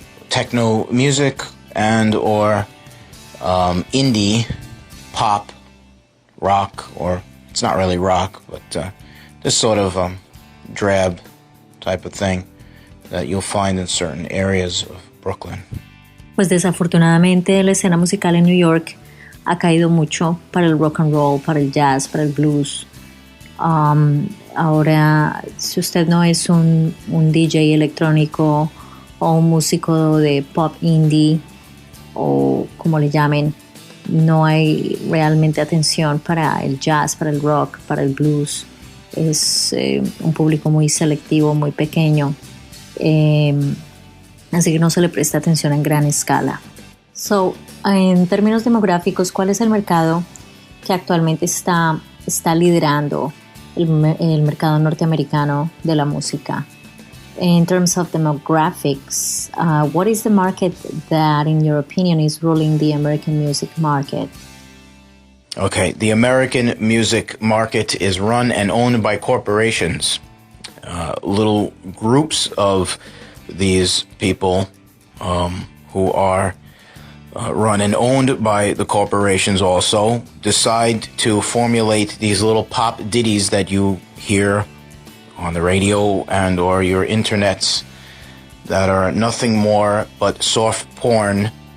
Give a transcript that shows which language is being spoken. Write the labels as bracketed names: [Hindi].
[English] techno music and or indie pop rock, or it's not really rock, but this sort of drab type of thing that you'll find in certain areas of Brooklyn. [Spanish] Pues desafortunadamente la escena musical en New York ha caído mucho para el rock and roll, para el jazz, para el blues. Ahora, si usted no es un DJ electrónico o un músico de pop indie o como le llamen, no hay realmente atención para el jazz, para el rock, para el blues. Es un público muy selectivo, muy pequeño, así que no se le presta atención en gran escala. So, en términos demográficos, ¿cuál es el mercado que actualmente está liderando el mercado norteamericano de la música? [English] In terms of demographics, what is the market that, in your opinion, is ruling the American music market? Okay, the American music market is run and owned by corporations. Little groups of these people who are run and owned by the corporations also decide to formulate these little pop ditties that you hear on the radio and or your internets that are nothing more but soft porn.